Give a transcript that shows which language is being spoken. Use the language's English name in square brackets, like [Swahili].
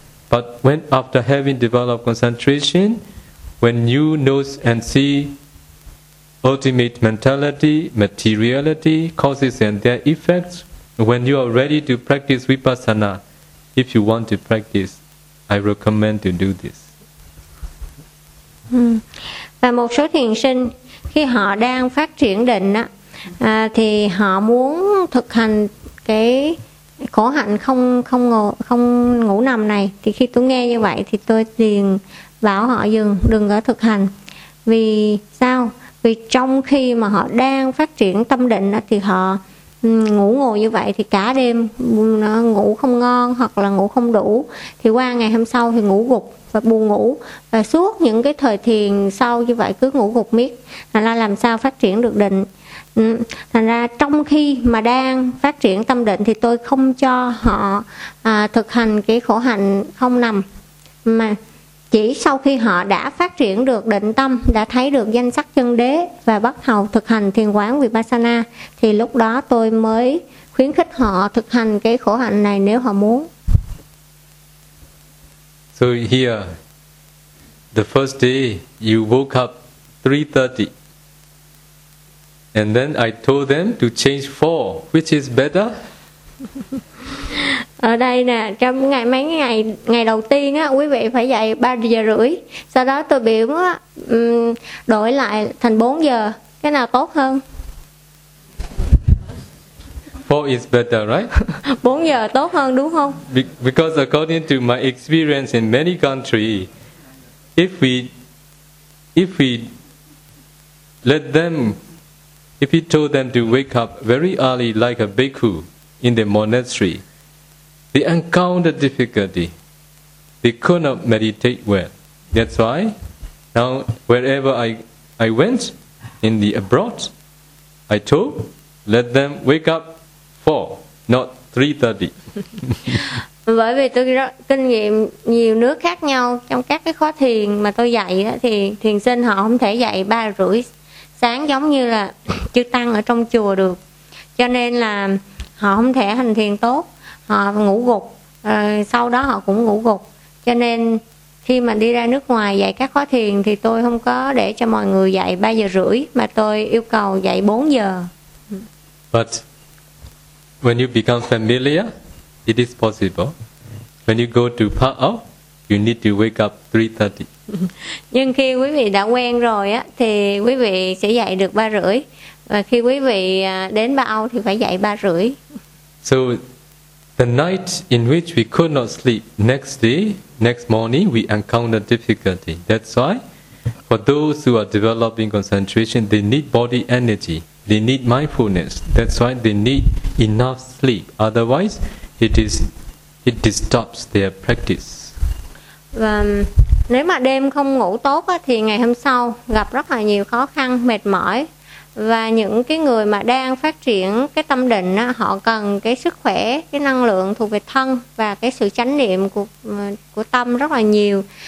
[English] But when after having developed concentration, when you know and see ultimate mentality, materiality, causes and their effects, when you are ready to practice vipassana, if you want to practice, I recommend to do this. [Vietnamese] Và một số thiền sinh khi họ đang phát triển định á, thì họ muốn thực hành cái khổ hạnh không ngủ nằm này, thì khi tôi nghe như vậy thì tôi liền bảo họ dừng, đừng có thực hành. Vì sao? Vì trong khi mà họ đang phát triển tâm định thì họ ngủ ngồi như vậy thì cả đêm ngủ không ngon hoặc là ngủ không đủ, thì qua ngày hôm sau thì ngủ gục và buồn ngủ, và suốt những cái thời thiền sau như vậy cứ ngủ gục miết. Thành ra làm sao phát triển được định? Thành ra trong khi mà đang phát triển tâm định thì tôi không cho họ thực hành cái khổ hạnh không nằm, mà chỉ sau khi họ đã phát triển được định tâm, đã thấy được danh sắc chân đế và bắt đầu thực hành thiền quán vipassana, thì lúc đó tôi mới khuyến khích họ thực hành cái khổ hạnh này nếu họ muốn. [English] So here, the first day you woke up 3:30, and then I told them to change 4, which is better? [Vietnamese] Ở đây nè, trong mấy ngày đầu tiên á, quý vị phải dậy 3:30, sau đó tôi biểu đổi lại thành 4 giờ, cái nào tốt hơn? [English] 4 is better, right? [Vietnamese] 4 giờ tốt hơn đúng không? [English] Because according to my experience in many countries, if we told them to wake up very early like a bhikkhu in the monastery, they encounter difficulty. They could not meditate well. That's why now wherever I went in the abroad, I told Let them wake up 4, not 3:30. [Vietnamese] Bởi vì tôi rất kinh nghiệm nhiều nước khác nhau trong các cái khóa thiền mà tôi dạy đó, thì thiền sinh họ không thể dạy 3:30 sáng giống như là chư tăng ở trong chùa được. Cho nên là họ không thể hành thiền tốt, họ ngủ gục, sau đó họ cũng ngủ gục. Cho nên khi mà đi ra nước ngoài dạy các khóa thiền thì tôi không có để cho mọi người dạy 3:30 mà tôi yêu cầu dạy 4:00. [English] But when you become familiar, it is possible. When you go to Park Ok, you need to wake up 3:30. [Vietnamese] Nhưng khi quý vị đã quen rồi á, thì quý vị sẽ dậy được 3:30. Và khi quý vị đến Park Ok thì phải dậy 3:30. [English] So the night in which we could not sleep, next day, next morning, we encounter difficulty. That's why for those who are developing concentration, they need body energy. They need mindfulness. That's why they need enough sleep. Otherwise, it disturbs their practice. [Vietnamese] Và nếu mà đêm không ngủ tốt á, thì ngày hôm sau gặp rất là nhiều khó khăn, mệt mỏi. Và những cái người mà đang phát triển cái tâm định á, họ cần cái sức khỏe, cái năng lượng thuộc về thân và cái sự chánh niệm của tâm rất là nhiều.